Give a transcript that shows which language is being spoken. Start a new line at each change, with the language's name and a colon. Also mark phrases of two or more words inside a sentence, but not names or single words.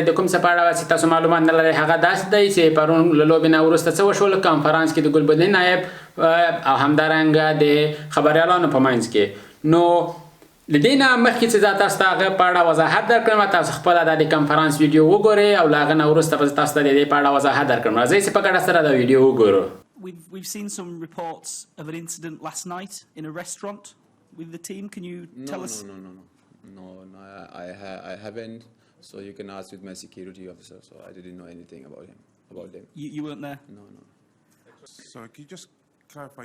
Pashto: د کوم څه په اړه چې تاسو معلومات نه لرئ هغه داسې دی چې پرون له لوبې نه وروسته څه وشول کانفرنس کې د ګلبدین نایب او همدارنګه د خبریالانو په منځ کې. نو لدينا مخکې چې تاسو ته هغه په اړه وضاحت درکړم تاسو خپل د کانفرنس ویډیو وګورئ او له هغه نه وروسته به تاسو ته د دې په اړه وضاحت درکړم. راځئ چې په ګډه سره دا ویډیو وګورو.
English: We've seen some reports of an incident last night in a restaurant with the team. Can you tell us? No, I haven't. So you can ask with my security officer. So I didn't know anything about them. You weren't there? No. So can you just clarify?